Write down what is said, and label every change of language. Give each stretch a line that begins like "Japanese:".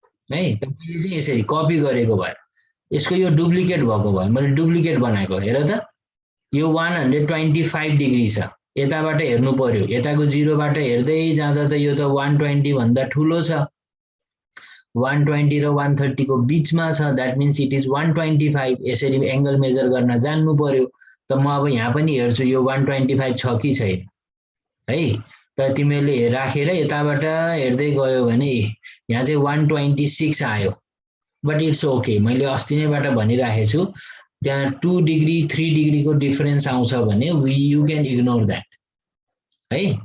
Nepali: है त मैले चाहिँ यसरी कपी गरेको भएर यसको यो डुप्लिकेट भएको भयो मैले डुप्लिकेट बनाएको हेर त यो 125 डिग्री छ यताबाट हेर्नु पर्यो यताको 0 बाट हेर्दै जाँदा त यो त 120 भन्दा ठूलो छ 120 र 130 को बीचमा छ,
English: that means it is
Nepali: 125। यसरी एंगल मेजर गर्न जान्नु पर्यो। त म अब यहाँ पनि हेर्छु यो 125 छ कि छैन है। त तिमीले राखेर यताबाट हेर्दै गयो भने यहाँ चाहिँ 126 आयो,
English: But it's okay.
Nepali: मैले अस्ति नैबाट भनिराखेको छु त्यहाँ 2 डिग्री 3 डिग्री को डिफरेन्स आउँछ भने
English: you can ignore that
Nepali: है।